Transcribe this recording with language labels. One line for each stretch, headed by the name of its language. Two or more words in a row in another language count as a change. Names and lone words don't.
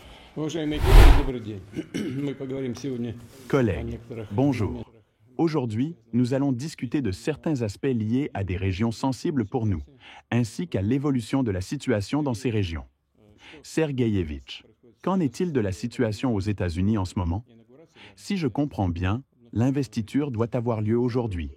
Russian: Уважаемые коллеги, добрый день. Мы поговорим сегодня о
French: Collègues,
Russian: некоторых
French: bonjour.
Russian: моментах.
French: Aujourd'hui, nous allons discuter de certains aspects liés à des régions sensibles pour nous, ainsi qu'à l'évolution de la situation dans ces régions. Sergeyevitch, qu'en est-il de la situation aux États-Unis en ce moment? Si je comprends bien, l'investiture doit avoir lieu aujourd'hui.